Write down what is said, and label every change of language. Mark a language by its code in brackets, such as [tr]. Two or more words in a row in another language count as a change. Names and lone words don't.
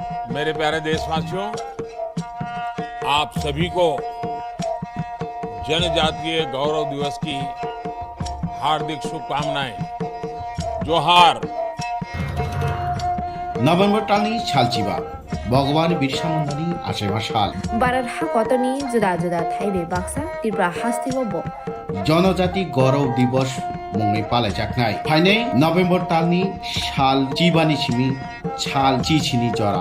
[hi] मेरे प्यारे देशवासियों, आप सभी को जनजातीय गौरव दिवस की हार्दिक शुभकामनाएं। जोहार। [brx] नभेम्बर टालनि सालचिबा भगवान बिरसा मुंडानि आसेबा साल भारत हाकतनि जुदा जुदा थाइबे बाक्सा त्रिपुरा हास्तिबो बो जनजाति गौरव दिवस मुङै पालायजानाय फाइनै नभेम्बर टालनि साल चिबानि सिमी साल चिचिनि जरा